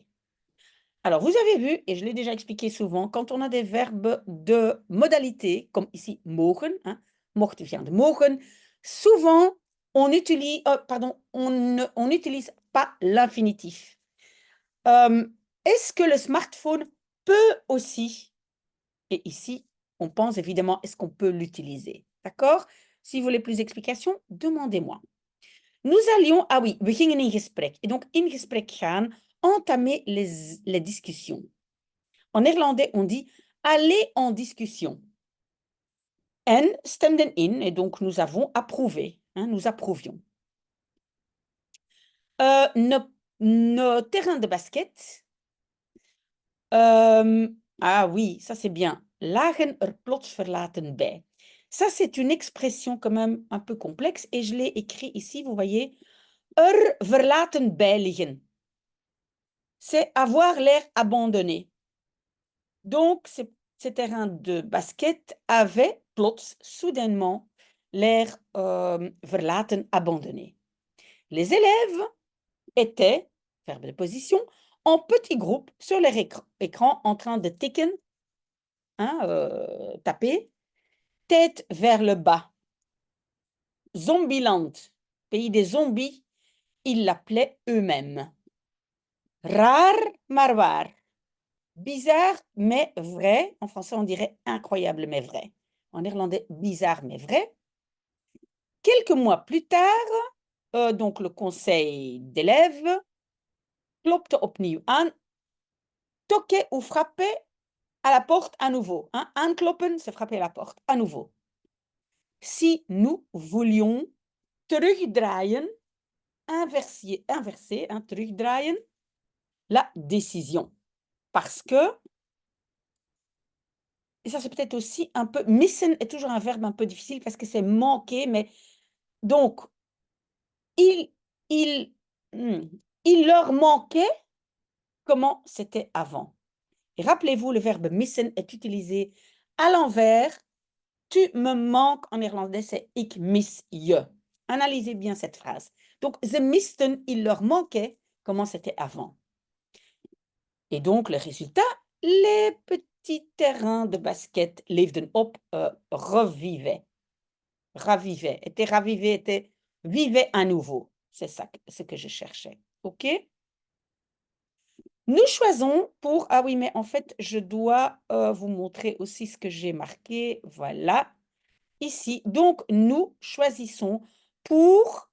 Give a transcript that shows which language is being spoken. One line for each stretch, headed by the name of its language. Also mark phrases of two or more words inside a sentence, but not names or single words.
French: Alors, vous avez vu, et je l'ai déjà expliqué souvent, quand on a des verbes de modalité, comme ici mogen, hein, mocht vient de mogen, souvent on utilise, on n'utilise pas l'infinitif. Est-ce que le smartphone peut aussi, et ici, on pense évidemment, est-ce qu'on peut l'utiliser? D'accord? Si vous voulez plus d'explications, demandez-moi. Nous allions, ah oui,
Dutch: we gingen in gesprek.
French: Et donc,
Dutch: in gesprek gaan,
French: entamer les discussions. En néerlandais, on dit aller en discussion.
Dutch: En stemden in,
French: et donc nous avons approuvé, hein, nous approuvions. Nos terrains de basket, ah oui, ça c'est bien.
Dutch: Lagen er plots verlaten bij.
French: Ça, c'est une expression quand même un peu complexe et je l'ai écrit ici, vous voyez.
Dutch: Er verlaten bij liggen.
French: C'est avoir l'air abandonné. Donc, ces terrains de basket avaient, plots, soudainement, l'air verlaten, abandonné. Les élèves étaient, verbe de position, en petits groupes sur leur écran en train de tikken, hein, taper, tête vers le bas. Zombieland, pays des zombies, ils l'appelaient eux-mêmes.
Dutch: Raar, maar waar.
French: Bizarre, mais vrai. En français, on dirait incroyable, mais vrai. En néerlandais, bizarre, mais vrai. Quelques mois plus tard, donc le conseil d'élèves
Dutch: klopte opnieuw aan,
French: toquait ou frappait à la porte à nouveau. Hein? Aankloppen, c'est frapper à la porte, à nouveau. Si nous voulions terugdraaien, inverser, hein, terugdraaien, la décision. Parce que, et ça c'est peut-être aussi un peu, missen est toujours un verbe un peu difficile parce que c'est manquer, mais donc, il, il, il leur manquait comment c'était avant. Et rappelez-vous, le verbe missen est utilisé à l'envers. Tu me manques en néerlandais, c'est
Dutch: ik mis je.
French: Analysez bien cette phrase. Donc,
Dutch: ze misten,
French: il leur manquait comment c'était avant. Et donc, le résultat, les petits terrains de basket
Dutch: leefden op,
French: revivaient. Ravivaient, étaient ravivés, étaient, vivaient à nouveau. C'est ça ce que je cherchais. OK? Nous choisissons pour... Ah oui, mais en fait, je dois vous montrer aussi ce que j'ai marqué. Voilà. Ici. Donc, nous choisissons pour...